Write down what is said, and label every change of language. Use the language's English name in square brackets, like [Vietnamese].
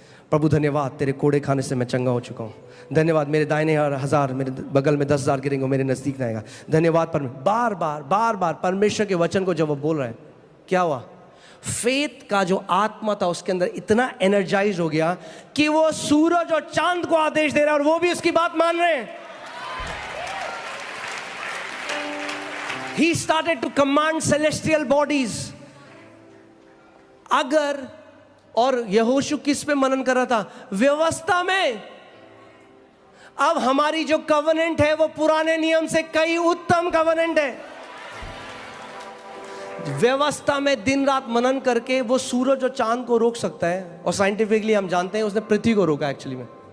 [Hindi] प्रभु धन्यवाद, तेरे कोड़े खाने से मैं चंगा हो चुका हूँ। धन्यवाद, मेरे दाहिने 1000, मेरे बगल में 10,000 गिरेंगे, मेरे नजदीक ना आएगा। धन्यवाद। बार बार परमेश्वर के वचन को जब वो बोल रहा है, क्या हुआ? फेथ का जो आत्मा था उसके अंदर इतना एनर्जाइज हो गया कि वो सूरज और चांद को आदेश दे रहा है और वो भी उसकी बात मान रहे हैं। [English] He started to command celestial bodies. [Hindi] अगर, और यहोशू किस पे मनन कर रहा था? व्यवस्था में। अब हमारी जो कवनेंट है वो पुराने नियम से कई उत्तम कवनेंट है। व्यवस्था में दिन रात मनन करके वो सूरज और चांद को रोक सकता है, और साइंटिफिकली हम जानते हैं उसने पृथ्वी को रोका एक्चुअली में।